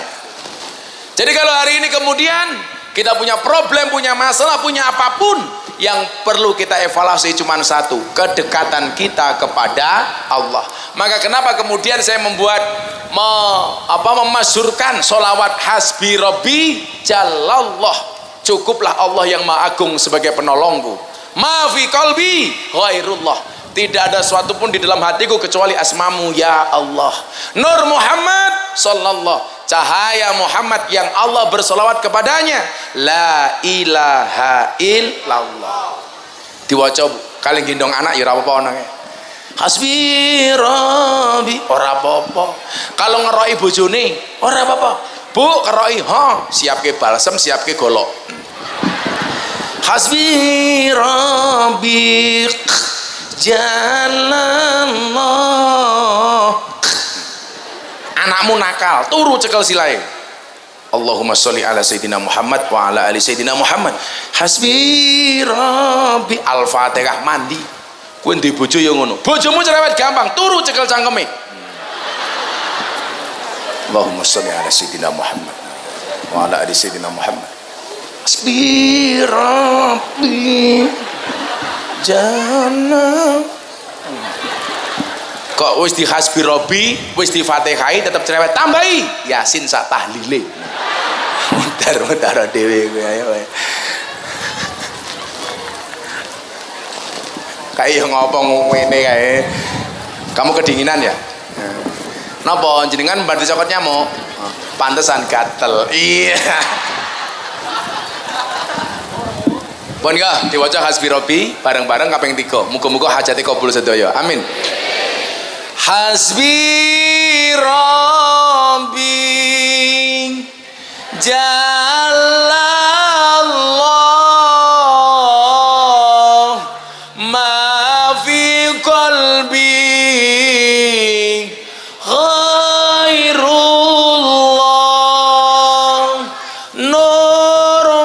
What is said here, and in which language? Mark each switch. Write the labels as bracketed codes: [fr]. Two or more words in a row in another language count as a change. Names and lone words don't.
[id] Jadi kalau hari ini kemudian kita punya problem, punya masalah, punya apapun, yang perlu kita evaluasi cuma satu, kedekatan kita kepada Allah. Maka kenapa kemudian saya membuat memasyurkan sholawat [ar] حسبي ربي جل الله, [id] cukuplah Allah yang maha agung sebagai penolongku. [ar] ما في قلبي غير الله, [id] tidak ada sesuatu pun di dalam hatiku kecuali asmamu ya Allah. [ar] نور محمد صلى الله, [id] cahaya Muhammad yang Allah bersolawat kepadanya. [ar] لا إله إلا الله. [jv] Diwaca kali gendong anak ya ora apa-apa anake. [ar] حسبي ربي [jv] ora apa-apa. Kalau ngeroi bojone ora apa-apa. Bu keroi, siapke balsem, siapke golok. [ar] حسبي ربي جل الله. [jv] Anakmu nakal, turu cekel silae. [ar] اللهم صل على سيدنا محمد وعلى آل سيدنا محمد. حسبي ربي, [jv] Al-Fatihah mandi. Kowe ndek bojo ya ngono. Bojomu cerewet gampang, turu cekel cangkeme. [ar] اللهم صل على سيدنا محمد وعلى آل سيدنا محمد. حسبي ربي جنة. [jv] Kok wis di [ar] حسبي ربي, [jv] wis di Fatihai tetep cerewet, tambahi Yasin sak tahlile. Mutar-mutar dhewe kowe ayo. Kayak ngopo ngene kae. [id] Kamu kedinginan ya? [jv] Napa jenengan bantu cokot nyamuk? Pantesan gatel. Iya. Pun ya diwaca [ar] حسبي ربي [jv] bareng-bareng kaping 3. Muga-muga hajate kabul sedaya. Amin. [ar] حسبي ربي جل الله ما في قلبي غير الله نور